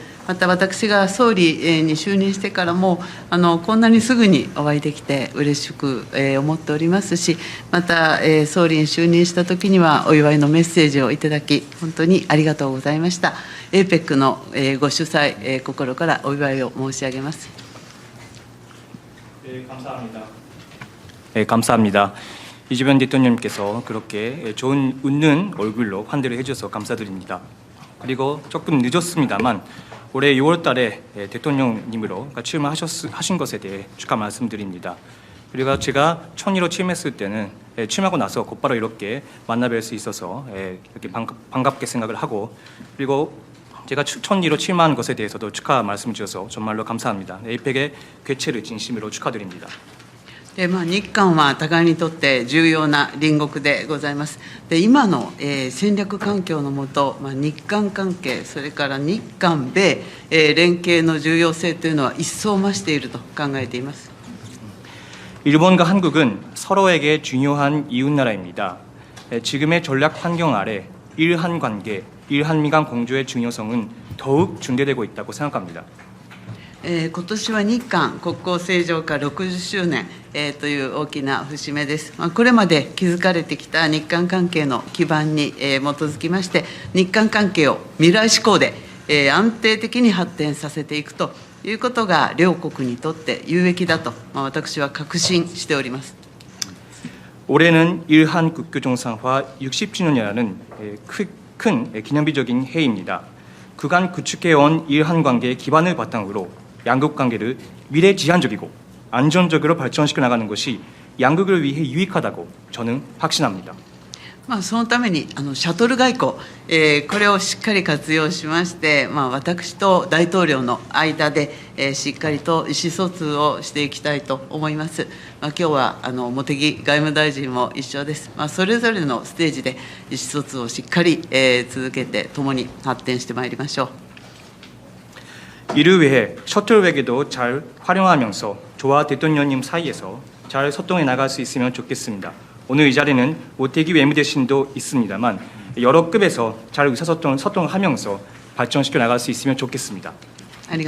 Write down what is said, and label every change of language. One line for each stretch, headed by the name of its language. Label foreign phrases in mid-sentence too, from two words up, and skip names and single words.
Japanese: また私が総理に就任してからもこんなにすぐにお会いできて嬉しく思っておりますしまた総理に就任した時にはお祝いのメッセージをいただき本当にありがとうございました。 APEC のご主催心からお祝いを申し上げます。
Korean: 감사합니다. 이재명 대통령님께서 그렇게 좋은 웃는 얼굴로 환대를 해주셔서 감사드립니다. 그리고 조금 늦었습니다만 올해 6월 달에 대통령님으로 출마하신 것에 대해 축하 말씀드립니다. 그리고 제가 총리로 취임했을 때는 취임하고 나서 곧바로 이렇게 만나뵐 수 있어서 이렇게 반갑게 생각을 하고 그리고 제가 총리로 취임한 것에 대해서도 축하 말씀 주셔서 정말로 감사합니다. APEC의 개최를 진심으로 축하드립니다.
Japanese: 日韓は互いにとって重要な隣国でございます。で今の、戦略環境のもと、日韓関係、それから日韓米、連携の重要性というのは一層増していると考えています。
Korean: 일본과 한국은 서로에게 중요한 이웃나라입니다. 지금의 전략 환경 아래 일한 관계, 일한미 간 공조의 중요성은 더욱 중대되고 있다고 생각합니다.
Japanese: 今年は日韓国交正常化60周年、という大きな節目です。これまで築かれてきた日韓関係の基盤に、基づきまして日韓関係を未来志向で、安定的に発展させていくということが両国にとって有益だと、私は確信しております。
Korean: 올해는 일한 국교 정상화 60주년이라는 큰 기념비적인 해입니다. 그간 구축해온 일한 관계의 기반을 바탕으로 양국 관계를 미래지향적이고 안전적으로 발전시켜 나가는 것이 양국을 위해 유익하다고 저는 확신합니다.
Japanese: そのためにシャトル外交、これをしっかり活用しまして、私と大統領の間で、しっかりと意思疎通をしていきたいと思います。今日は茂木外務大臣も一緒です。それぞれのステージで意思疎通をしっかり、続けて共に発展してまいりましょう。
Korean: 이를 위해 셔틀 외교도 잘 활용하면서 저와 대통령님 사이에서 잘 소통해 나갈 수 있으면 좋겠습니다. 오늘 이 자리는 모태기 외무대신도 있습니다만 여러 급에서 잘 의사소통하면서 발전시켜 나갈 수 있으면 좋겠습니다.